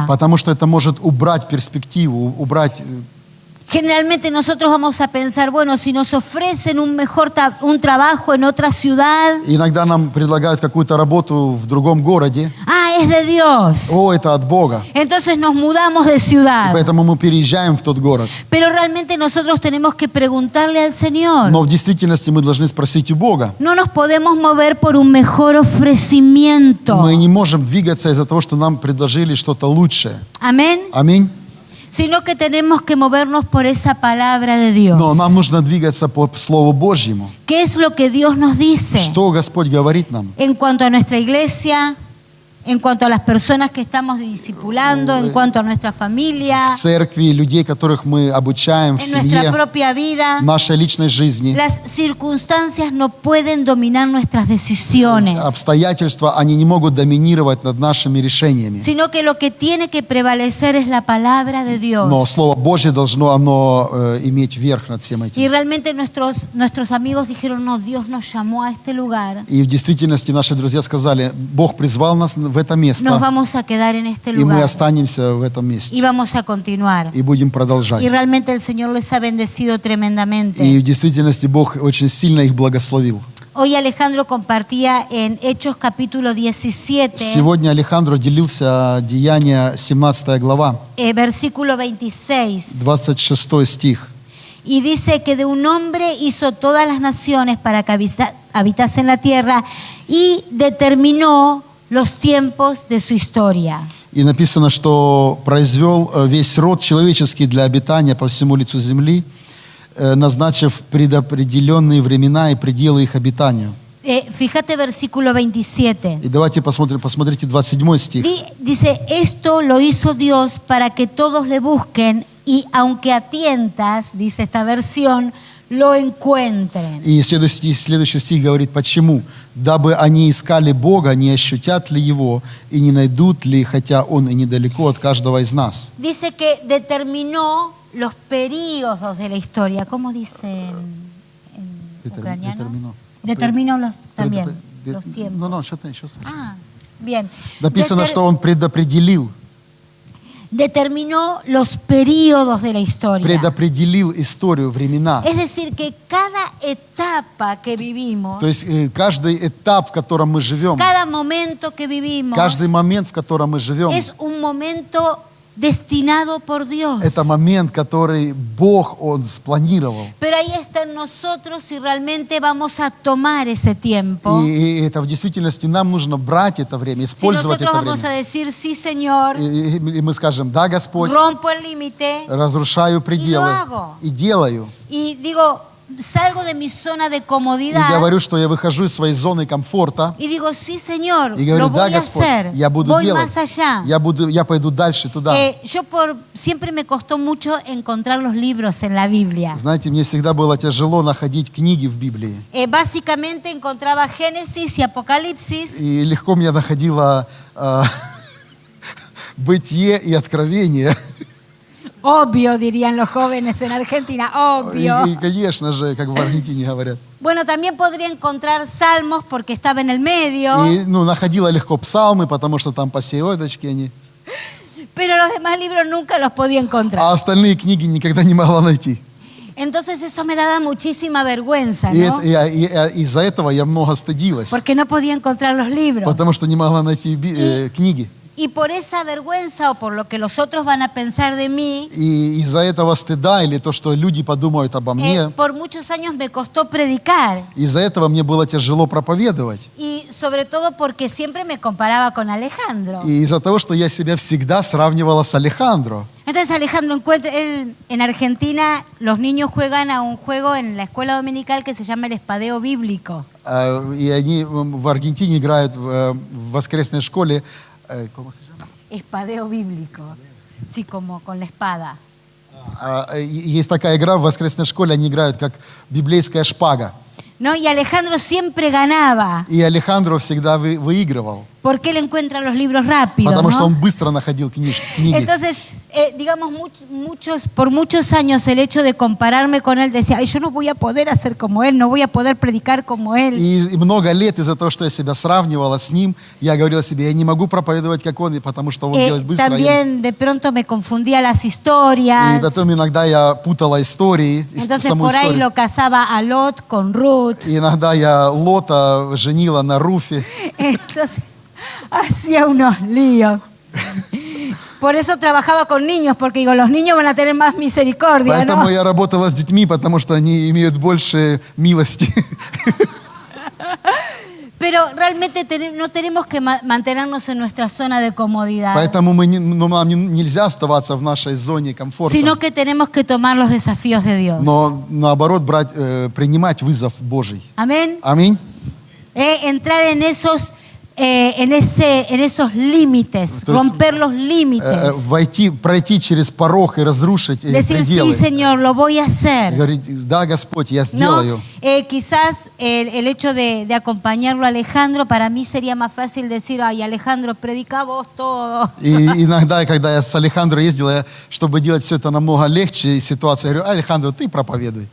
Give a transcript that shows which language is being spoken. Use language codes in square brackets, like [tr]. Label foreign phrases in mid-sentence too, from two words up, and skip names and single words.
[ru] Потому что это может убрать перспективу, убрать. [es] Generalmente nosotros vamos a pensar, bueno, si nos ofrecen un trabajo en otra ciudad, [ru] Иногда нам предлагают какую-то работу в другом городе. [es] es de Dios. [ru] О, это от Бога. [es] Entonces nos mudamos de [ru] И [es] ciudad. [ru] поэтому мы переезжаем в тот город. [es] Pero realmente nosotros tenemos que preguntarle al Señor. [ru] Но в действительности мы должны спросить у Бога. [es] No nos podemos mover por un mejor ofrecimiento. [ru] Мы не можем двигаться из-за того, что нам предложили что-то лучшее. [es] Amén. [ru] Аминь. [es] Sino que tenemos que movernos por esa palabra de Dios. [ru] Но нам нужно двигаться по Слову Божьему. [es] ¿Qué es lo que Dios nos dice? [ru] Что Господь говорит нам? [es] En cuanto a nuestra iglesia, en cuanto a las personas que estamos discipulando, en cuanto a nuestra familia, [ru] В церкви, людей, которых мы обучаем в [es] en nuestra [ru] семье, [es] propia vida. [ru] в нашей личной жизни. [es] Las circunstancias no pueden dominar nuestras decisiones, [ru] Обстоятельства, они не могут доминировать над нашими решениями. [es] sino que lo que tiene que prevalecer es la palabra de [ru] Но [es] Dios. [ru] Слово Божье должно иметь верх над всем этим. [es] Y realmente nuestros amigos dijeron, no, Dios nos llamó a este lugar, [ru] И в действительности наши друзья сказали, Бог призвал нас в это [es] nos [ru] место, [es] vamos a quedar en este [ru] и мы [es] lugar [ru] останемся в этом [es] y [ru] месте. [es] vamos a continuar. [ru] И будем продолжать. [es] Y realmente el Señor les ha bendecido tremendamente. [ru] И в действительности Бог очень сильно их благословил. [es] Hoy Alejandro compartía en Hechos capítulo 17, [ru] Сегодня Алехандро делился Деяния 17 глава, [es] versículo 26. [ru] 26 стих. [es] Y dice que de un hombre hizo todas las naciones para que habitasen la tierra y determinó los tiempos de su historia. [ru] И написано, что произвел весь род человеческий для обитания по всему лицу земли, назначив предопределенные времена и пределы их обитанию. [es] Fíjate versículo 27. [ru] И давайте посмотрите 27 стих. [es] Dice, esto lo hizo Dios para que todos le busquen y aunque a tientas, dice esta versión, lo encuentren. [ru] И следующий стих говорит, почему? Дабы они искали Бога, не ощутят ли Его и не найдут ли, хотя Он и недалеко от каждого из нас. [es] Dice que determinó los periodos de la historia. ¿Cómo dice en ucraniano? Determinó los también, los tiempos. No, [ru] что-то еще. [es] Bien. [ru] Написано, что Он предопределил. [es] determinó los periodos de la historia. [ru] предопределил историю, времена. [es] Es decir, que cada etapa que vivimos, [ru] То есть каждый этап, в котором мы живем, [es] cada momento que vivimos, [ru] каждый момент, в котором мы живем, [es] es un momento destinado por Dios. [ru] это момент, который Бог, Он спланировал. [es] Pero ahí está en nosotros si realmente vamos a tomar ese tiempo. [ru] И это в действительности нам нужно брать это время, [es] Si [ru] использовать [es] nosotros [ru] это [es] vamos a [ru] время. [es] decir, sí, Señor, [ru] И мы скажем, да, Господь, [es] rompo el límite [ru] разрушаю пределы [es] hago. [ru] и делаю. [es] y digo, salgo de mi zona de [ru] И [es] comodidad [ru] говорю, что я выхожу из своей зоны комфорта. [es] y digo, sí, Señor, [ru] И говорю, [es] lo [ru] да, [es] voy a [ru] Господь, [es] hacer, [ru] я буду [es] voy [ru] делать. [es] más allá. [ru] Я пойду дальше туда. [es] Siempre me costó mucho encontrar los libros en la Biblia. [ru] Знаете, мне всегда было тяжело находить книги в Библии. [es] Básicamente encontraba Génesis y Apocalipsis. [ru] И легко мне находило Бытие и Откровение. [es] Obvio, dirían los jóvenes en Argentina, obvio. [ru] И, конечно же, как в Аргентине говорят. [es] Bueno, también podría encontrar Salmos porque estaba en el medio. [ru] И находила легко псалмы, потому что там посередочке они. [es] Pero los demás libros nunca los podía encontrar. [ru] А остальные книги никогда не могла найти. [es] Entonces eso me daba muchísima vergüenza, [ru] И [es] ¿no? [ru] из-за этого я много стыдилась, [es] Porque no podía encontrar los libros. [ru] потому что не могла найти книги. [es] Y por esa vergüenza o por lo que los otros van a pensar de mí, [ru] И из-за этого стыда или то, что люди подумают обо мне, [es] por muchos años me costó predicar. [ru] из-за этого мне было тяжело проповедовать. [es] Y sobre todo porque siempre me comparaba con Alejandro. [ru] И из-за того, что я себя всегда сравнивала с Алехандро. [es] Entonces Alejandro en Argentina los niños juegan a un juego en la escuela dominical que se llama el espadeo bíblico. [ru] И они в Аргентине играют в воскресной школе. [es] ¿Cómo se llama? Espadeo bíblico. Sí, como con la espada. [ru] Есть такая игра в воскресной школе, они играют как библейская шпага. [es] ¿No? Y Alejandro siempre ganaba. [ru] И Алехандро всегда выигрывал, [es] Porque él encuentra los libros rápido, [ru] потому что [es] ¿no? [ru] он быстро находил книги. [es] Entonces, digamos, por muchos años el hecho de compararme con él decía, ay, yo no voy a poder hacer como él, no voy a poder predicar como él. [ru] И много лет из-за того, что я себя сравнивала с ним, я говорила себе, я не могу проповедовать, как он, потому что он делает быстро. [es] También de pronto me confundía las historias. [ru] И потом иногда я путала истории, [es] Entonces [ru] саму [es] por ahí [ru] историю. [es] lo casaba a Lot con Ruth. [ru] И иногда я Лота женила на Руфе. [es] Entonces hacía unos líos. Por eso trabajaba con niños, porque digo, los niños van a tener más misericordia, [ru] Поэтому [es] ¿no? [ru] я работала с детьми, потому что они имеют больше милости. [es] Pero realmente no tenemos que mantenernos en nuestra zona de comodidad, [ru] Поэтому нам нельзя оставаться в нашей зоне комфорта, [es] sino que tenemos que tomar los desafíos de Dios. [ru] но наоборот принимать вызов Божий. [es] Amén. [ru] Аминь. [es] Entrar en esos límites, [ru] То есть, [es] romper los límites. [ru] Пройти через порог и разрушить [es] Decir, sí, [ru] пределы. [es] Señor, lo voy a hacer. [ru] Говорить, да, Господь, я [es] ¿No? [ru] сделаю. [es] Quizás el hecho de acompañarlo a Alejandro, para mí sería más fácil decir, ay, Alejandro, predica vos todo. [ru] И иногда, когда я с Алехандро ездил, чтобы делать все это намного легче, и ситуация, я говорю, Алехандро, ты проповедуй.